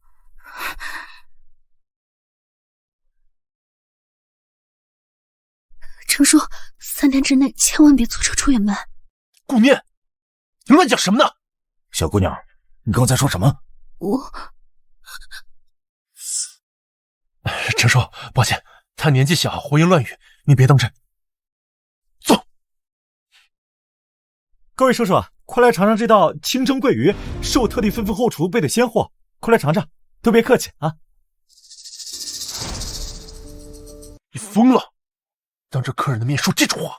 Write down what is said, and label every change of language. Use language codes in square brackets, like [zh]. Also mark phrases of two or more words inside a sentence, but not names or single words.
[zh] 程叔，3天之内千万别坐车出远门。顾念，你乱講什麼呢？小姑娘，你剛才說什麼？程叔，抱歉，他年紀小，胡言亂語，你別當真。走。各位叔叔，快來嘗嘗這道清蒸桂魚，是我特地吩咐後廚備的鮮貨，快來嘗嘗，都別客氣啊！你瘋了，當着客人的面說這種話。